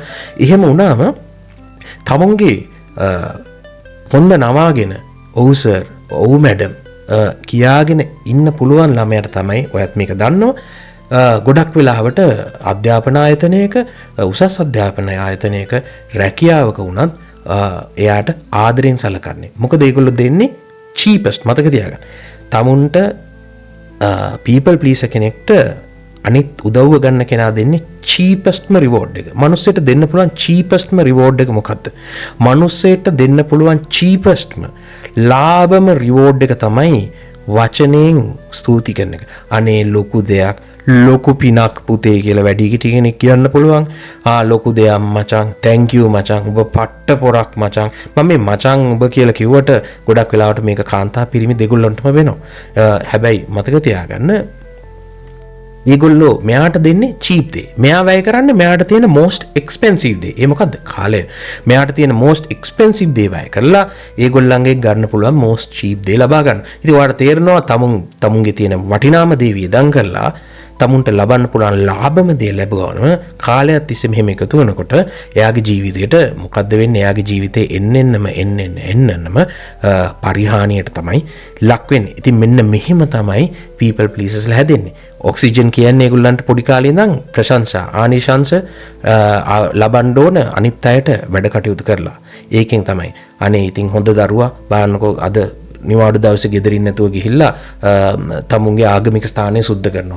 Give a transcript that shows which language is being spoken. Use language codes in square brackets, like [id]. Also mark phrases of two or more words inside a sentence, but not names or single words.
[si] එහෙම වුණාම තමුන්ගේ හොඳ නවාගෙන ඔව් සර්, ඔව් මැඩම් කියාගෙන ඉන්න පුළුවන් ළමයට තමයි ඔයත් මේක දන්නවා ගොඩක් වෙලාවට අධ්‍යාපන ආයතනයක උසස් අධ්‍යාපන ආයතනයක රැකියාවක වුණත් එයාට ආදරෙන් සලකන්නේ. මොකද ඒගොල්ලෝ දෙන්නේ cheapest. මතක තියාගන්න. තමුන්ට [en] people pleaser [si] කෙනෙක්ට අනිත් උදව්ව ගන්න කෙනා දෙන්නේ cheapestම reward එක. මනුස්සයට දෙන්න පුළුවන් cheapestම reward එක මොකද්ද? මනුස්සයට දෙන්න පුළුවන් cheapestම ලාභම reward එක තමයි වචනයෙන් ස්තුති කරන එක. අනේ ලොකු දෙයක්, ලොකු පිනක් පුතේ කියලා වැඩි කෙනෙක් කියන්න පුළුවන්. ලොකු දෙයක් මචං, [en] thank you [si] මචං, ඔබ පට්ට පොරක් මචං. මම මේ මචං ඔබ කියලා කිව්වට ගොඩක් වෙලාවට මේක කාන්තා පිරිමි දෙගොල්ලන්ටම වෙනවා. හැබැයි මතක තියාගන්න ඒගොල්ලෝ මෙයාට දෙන්නේ cheap දේ. මෙයා වැය කරන්නේ මෙයාට තියෙන [en] most expensive [si] දේ. ඒ මොකද්ද? කාලය. මෙයාට තියෙන [en] most expensive [si] දේ වැය කරලා ඒගොල්ලන්ගේ ගන්න පුළුවන් [en] most cheap [si] දේ ලබා ගන්න. ඉතින් ඔයාලට තේරෙනවා තමුන්ගේ තියෙන වටිනාම දේ වියදම් කරලා තමුන්ට ලබන්න පුළුවන් ලාභම දේ ලැබුවම කාලයක් තිස්සේ මෙහෙම එකතු වෙනකොට එයාගේ ජීවිතේට මොකද්ද වෙන්නේ? එයාගේ ජීවිතේ එන්නෙන්නම පරිහානියට තමයි ලක් වෙන්නේ. ඉතින් මෙන්න මෙහෙම තමයි [en] people pleasers [si] හැදෙන්නේ. ඔක්සිජන් කියන්නේ ඒගොල්ලන්ට පොඩි කාලේ ඉඳන් ප්‍රශංසා ආනිශංස ලබන්න ඕන අනිත් අයට වැඩ කටයුතු කරලා. ඒකෙන් තමයි අනේ ඉතින් හොඳ දරුවා බලන්නකෝ අද නිවාඩු දවසේ ගෙදරින් නැතුව ගිහිල්ලා තමුන්ගේ ආගමික ස්ථානය සුද්ධ කරනවා.